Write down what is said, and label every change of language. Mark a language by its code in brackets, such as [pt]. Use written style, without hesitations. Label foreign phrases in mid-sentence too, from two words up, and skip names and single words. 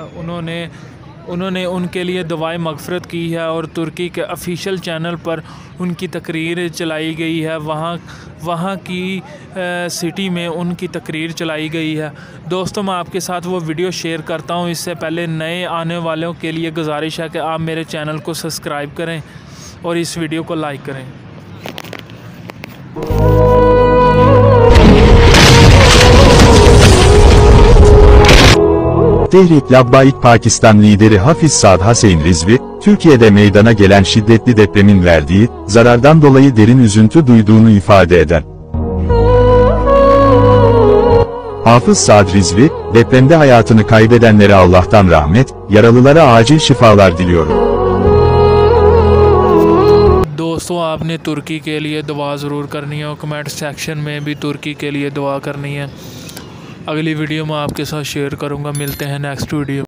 [ur] انہوں نے ان کے لیے دعائے مغفرت کی ہے اور ترکی کے [en] official channel [ur] پر ان کی تقریر چلائی گئی ہے. وہاں کی سٹی میں ان کی تقریر چلائی گئی ہے. دوستو میں آپ کے ساتھ وہ ویڈیو شیئر کرتا ہوں۔ اس سے پہلے نئے آنے والوں کے لیے گزارش ہے کہ آپ میرے چینل کو سبسکرائب کریں اور اس ویڈیو کو لائک کریں. [tr] Tehrik Labbaik Pakistan lideri Hafiz Saad Hüseyin Rizvi, Türkiye'de meydana gelen şiddetli depremin verdiği zarardan dolayı derin üzüntü duyduğunu ifade eder. Hafız Saad Rizvi, depremde hayatını kaybedenlere Allah'tan rahmet, yaralılara acil şifalar diliyorum. [ur] دوستو آپ نے ترکی کے لیے دعا ضرور کرنی ہے اور [en] comment section [ur] میں بھی ترکی کے لیے دعا کرنی ہے. اگلی ویڈیو میں آپ کے ساتھ شیئر کروں گا۔ ملتے ہیں [en] next video.